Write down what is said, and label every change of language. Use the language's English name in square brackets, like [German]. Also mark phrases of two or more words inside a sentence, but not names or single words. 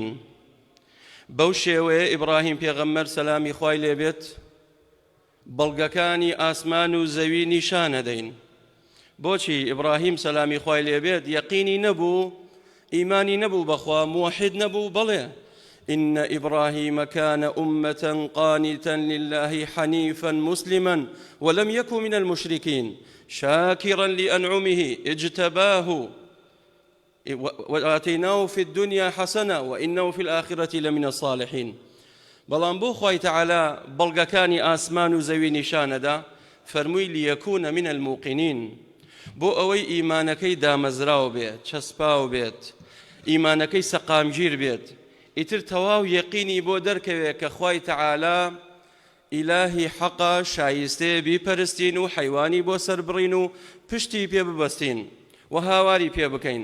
[Central Kurdish] بەو شێوەیە ئیبراهیم پێغەمبەر سەلامی خوای لێبێت بەڵگەکانی ئاسمان و زەوی نیشان ئەدەین. بۆچی ئیبراهیم سەلامی خوای لێبێت یەقینی نەبوو، ئیمانی نەبوو بەخوا، موحید نەبوو. [Arabic] بەڵێ إن إبراهيم كان أمة قانتا لله حنيفا مسلما ولم يكن من المشركين شاكرا لأنعمه اجتباه وآتيناه في الدنيا حسنة وإنه في الآخرة لمن الصالحين. [Central Kurdish] بەڵام بۆ خوای تەعالە بەڵگەکانی ئاسمان و زەوی نیشانەدا فەرمووی [Arabic] لیەکوونە من الموقینین، [Central Kurdish] بۆ ئەوەی ئیمانەکەی دامەزراو بێت، چەسپاو بێت، ئیمانەکەی سەقامگیر بێت، ئیتر تەواو یەقینی بۆ دەرکەوێت کە خوای تەعالە ئیلاهی حەقا شایستەیە بیپەرستین و حەیوانی بۆ سەربڕین و پشتی پێ ببەستین و هاواری پێ بکەین.